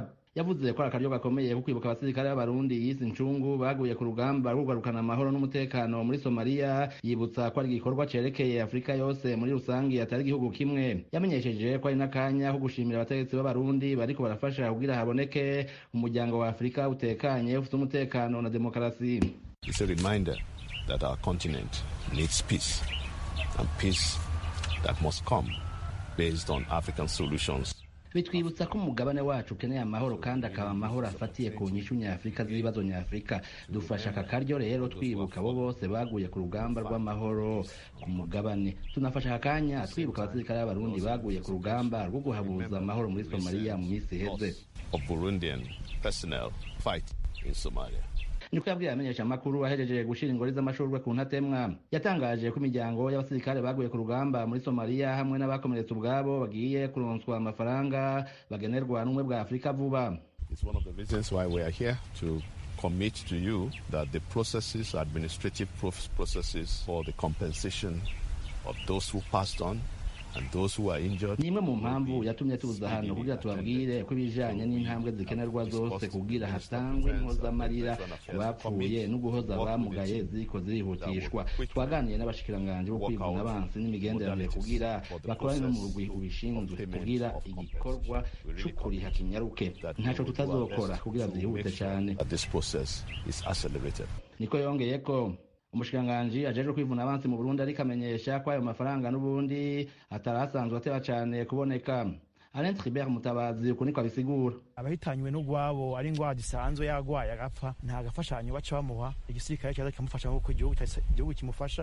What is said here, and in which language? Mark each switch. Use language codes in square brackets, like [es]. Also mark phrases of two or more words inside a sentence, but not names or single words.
[rn] Yavuze ko akaryo gakomeye ko kwibuka abasirikare b'Abarundi yise incungu baguye ku rugamba rwo kugarukana amahoro n'umutekano muri Somalia, yibutsa ko ari igikorwa cerekeye Afrika yose muri rusangi atari igihugu kimwe. Yamenyesheje ko ari n'akanya ko gushimira abategetsi b'Abarundi bariko barafasha kugira haboneke umuryango wa Afrika utekanye ufite umutekano na demokarasi. [en] It's a reminder that our continent needs peace, and peace that must come based on African solutions. [rn] Bitwibutsa ko umugabane wacu ukeneye amahoro kandi akaba amahoro afatiye ku nyishu nyafrika z'ibibazo nyafrika. Dufasha aka karyo rero twibuka abo bose baguye ku rugamba rw'amahoro ku mugabane. Tunafasha akanya twibuka abasirikare b'Abarundi baguye ku rugamba rwo guhabuza amahoro muri Somalia mu minsi iheze. [en] Of Burundian personnel fight in Somalia. [rn] Niko yabwiye amenyesha amakuru ahejeje gushira ingori z'amashurwe ku ntatemwa. Yatangaje ko imiryango y'abasirikare baguye ku rugamba muri Somalia hamwe n'abakomeretse ubwabo bagiye kuronswa amafaranga bagenerwa n'umwe bwa Afrika vuba. [en] It's one of the reasons why we are here to commit to you that the processes, administrative processes for the compensation of those who passed on And those who are injured, [rn] nimwe mu mpamvu yatumye tuza hano kugira tubabwire ko ibijanye n'intambwe zikenerwa zose kugira hatangwe impozamarira ku bapfuye no guhoza abamugaye ziriko zirihutishwa. Twaganiye n'abashikiranganje bo kwivuna abansi n'imigenderanire kugira bakorane no mu rugwi ubishinzwe kugira igikorwa c'ukuriha kinyaruke. Ntaco tutazokora kugira zihute cyane. [en] this process is accelerated. [rn] Niko yongeye ko umushikiranganji ajeje kwivuna abansi mu Burundi ariko amenyesha ko ayo mafaranga n'ubundi atarasanzwe ateba cyane kuboneka. Alain Tribert Mutabazi uko niko abisigura. Abahitanywe n'ugwabo ari ingwara gisanzwe yagwaye agapfa nta gafashanyo baca bamuha, igisirikare cyaza kikamufasha nk'uko igihugu kimufasha.